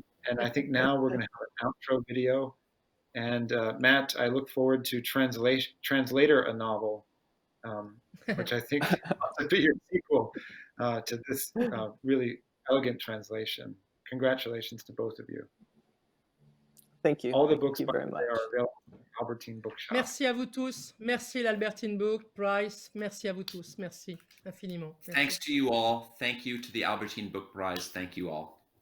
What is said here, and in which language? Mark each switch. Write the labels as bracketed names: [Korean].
[English] And I think now we're going to have an outro video. And Matt, I look forward to Translator, a novel, which I think will be your sequel to this really elegant translation. Congratulations to both of you. Thank you. All the books Thank you very much. are available at Albertine Bookshop. [French] Merci à vous tous. Merci l'Albertine Book Prize. Merci à vous tous. Merci infiniment. Merci. [English] Thanks to you all. Thank you to the Albertine Book Prize. Thank you all.